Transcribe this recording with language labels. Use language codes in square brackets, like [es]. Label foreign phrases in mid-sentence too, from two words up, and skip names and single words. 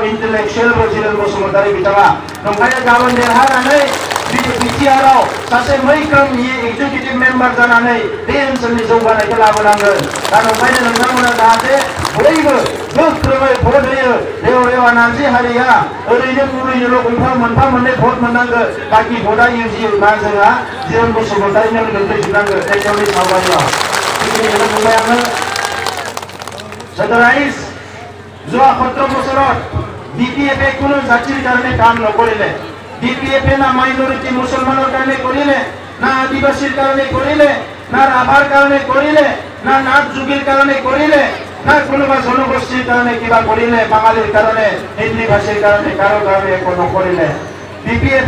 [brx] इन्टेलेक्चुयेल जिरेन बसुमतारी बिथाङा ओंखायनो गाबोन देरहानानै बिटिआरआव सासे मैखोम [en] executive member [brx] जानानै बे ओनसोलनि जौगानायखौ लाबोनांगोन दा ओंखायनो नोंथांमोना जाहाथे बयबो गोख्रोङै भट होयो रेवा नार्जि हारिया ओरैनो गुरैनोल' मोनफा मोननै भट मोननांगौ बाखि भटआ मा जोंहा जिरेन बसुमतारीनो गोग्लैजोबनांगौ एकाउन्टनि सावगारियाव बेखिनिखौनो बुंबाय आङो [as] सदराइज যোৱা 17 বছৰত বিপিএফে কোনো জাতিৰ কাৰণে কাম নকৰিলে বিপিএফে না মাইনৰিটি মুছলমানৰ কাৰণে কৰিলে না আদিবাসীৰ কাৰণে কৰিলে না ৰাভাৰ কাৰণে কৰিলে না নাথ যোগীৰ কাৰণে কৰিলে না কোনোবা জনগোষ্ঠীৰ কাৰণে কিবা কৰিলে বাঙালীৰ কাৰণে হিন্দী ভাষীৰ কাৰণে কাৰো কাৰণে একো নকৰিলে বিপিএফে